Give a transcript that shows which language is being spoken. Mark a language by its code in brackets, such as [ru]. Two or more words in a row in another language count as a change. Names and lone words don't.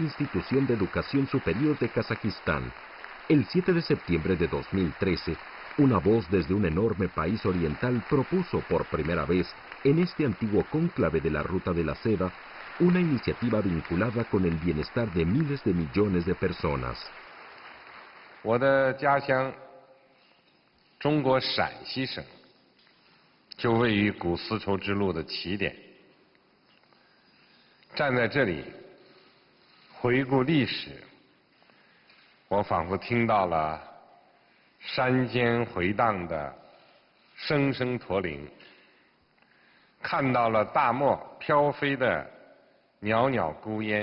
[es] institución de educación superior de Kazajistán. El 7 de septiembre de 2013, una voz desde un enorme país oriental propuso por primera vez en este antiguo cónclave de la Ruta de la Seda una iniciativa vinculada con el bienestar de miles de millones de personas. [zh] 我的家乡中国陕西省就位于古丝绸之路的起点。站在这里回顾历史，我仿佛听到了山间回荡的声声驼铃，看到了大漠飘飞的袅袅孤烟。